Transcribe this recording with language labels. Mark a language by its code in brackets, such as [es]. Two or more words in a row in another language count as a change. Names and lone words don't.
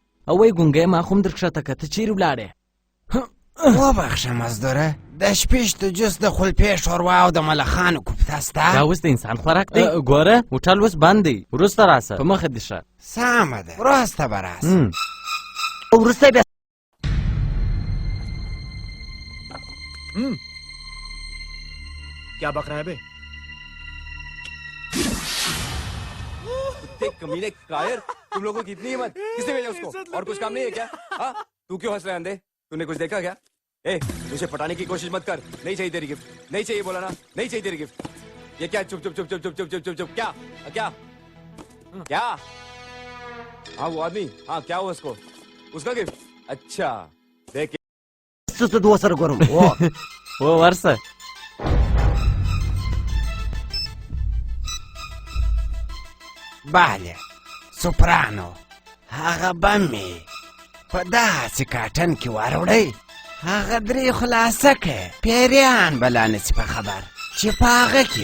[ps] او وایي ګونګی ما خو هم در کښته که ته چیرې ولاړې وبخښه مزدوره د شپېشتو جوس د خلپې شوروا او د ملخانو کوفته سته دا اوس د انسان خوراک دی ګوره هوټل اوس بند دی وروسته راسه په مخه دې شه سمه ده وروسته به راسه وروسته بیا [hi] क्या बक रहा है बे कमीने कायर तुम लोगों की इतनी हिम्मत किसने भेजा उसको और कुछ काम नहीं है क्या हाँ तू क्यों हंस रहा है अंधे तूने कुछ देखा क्या मुझे पटाने की कोशिश मत कर नहीं चाहिए तेरी गिफ्ट नहीं चाहिए बोला ना नहीं चाहिए तेरी गिफ्ट ये क्या चुप चुप चुप चुप चुप चुप चुप चुप चुप क्या क्या क्या हाँ वो आदमी हाँ क्या हुआ उसको उसका गिफ्ट अच्छा देख [ps] سره ګورم ورسه بله سوپرانو هغه بم مې په داسې کاټن کې واروړی هغه درې خلاصه کړې پیریان به لا نسي په خبر چې په هغه کې